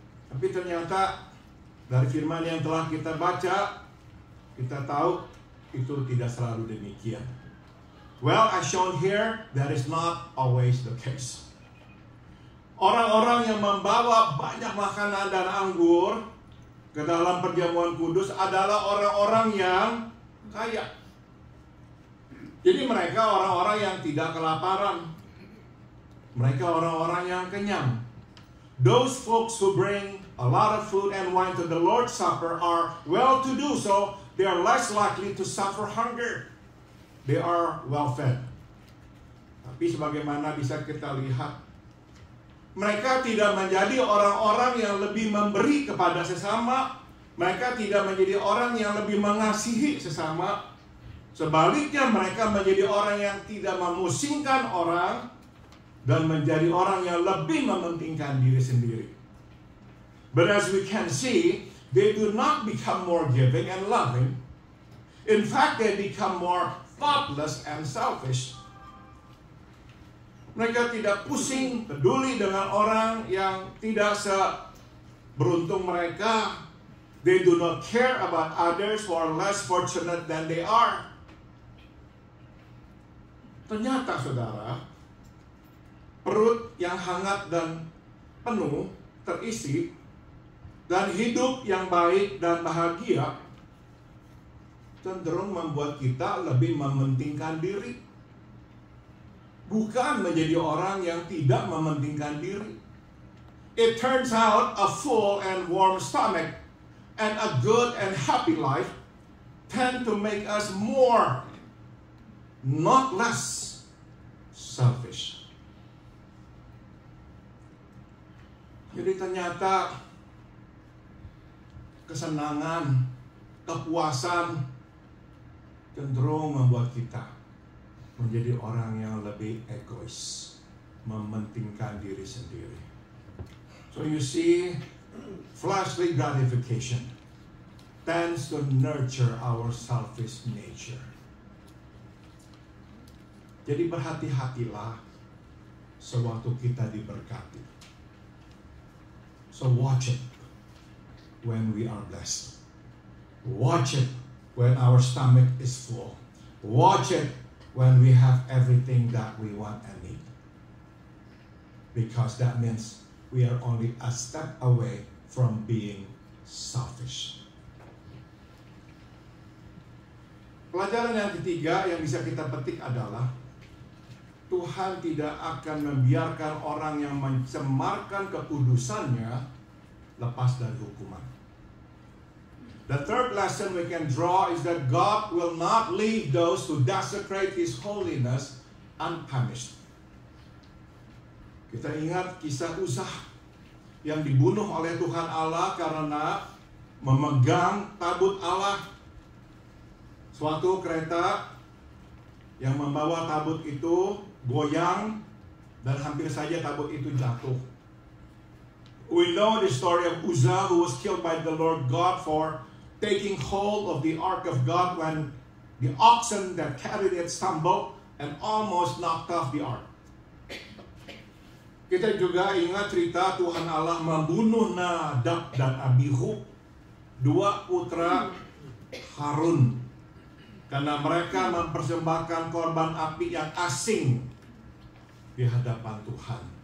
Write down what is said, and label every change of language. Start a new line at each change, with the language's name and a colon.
Indonesian: Tapi ternyata dari firman yang telah kita baca, kita tahu itu tidak selalu demikian.
English: Well, as shown here, that is not always the case.
Indonesian: Orang-orang yang membawa banyak makanan dan anggur ke dalam perjamuan kudus adalah orang-orang yang kaya. Jadi mereka orang-orang yang tidak kelaparan. Mereka orang-orang yang kenyang.
English: Those folks who bring a lot of food and wine to the Lord's Supper are well-to-do, so they are less likely to suffer hunger. They are well-fed.
Indonesian: Tapi sebagaimana bisa kita lihat, mereka tidak menjadi orang-orang yang lebih memberi kepada sesama. Mereka tidak menjadi orang yang lebih mengasihi sesama. Sebaliknya mereka menjadi orang yang tidak memusingkan orang dan menjadi orang yang lebih mementingkan diri sendiri.
English: But as we can see, they do not become more giving and loving. In fact, they become more thoughtless and selfish.
Indonesian: Mereka tidak pusing, peduli dengan orang yang tidak seberuntung mereka.
English: They do not care about others who are less fortunate than they are.
Indonesian: Ternyata, saudara, perut yang hangat dan penuh, terisi, dan hidup yang baik dan bahagia cenderung membuat kita lebih mementingkan diri, bukan menjadi orang yang tidak mementingkan diri.
English: It turns out a full and warm stomach and a good and happy life tend to make us more, not less, selfish.
Indonesian: Jadi ternyata kesenangan, kepuasan cenderung membuat kita menjadi orang yang lebih egois, mementingkan diri sendiri.
English: So you see, fleshly gratification tends to nurture our selfish nature.
Indonesian: Jadi berhati-hatilah sewaktu kita diberkati.
English: So watch it when we are blessed. Watch it when our stomach is full. Watch it when we have everything that we want and need. Because that means we are only a step away from being selfish.
Indonesian: Pelajaran yang ketiga yang bisa kita petik adalah Tuhan tidak akan membiarkan orang yang mencemarkan kekudusannya lepas dari hukuman.
English: The third lesson we can draw is that God will not leave those who desecrate His holiness unpunished.
Indonesian: Kita ingat kisah Uzza yang dibunuh oleh Tuhan Allah karena memegang tabut Allah. Suatu kereta yang membawa tabut itu goyang dan hampir saja tabut itu jatuh.
English: We know the story of Uzza who was killed by the Lord God for taking hold of the ark of God when the oxen that carried it stumbled and almost knocked off the ark.
Indonesian: Kita juga ingat cerita Tuhan Allah membunuh Nadab dan Abihu, dua putra Harun, karena mereka mempersembahkan korban api yang asing di hadapan Tuhan.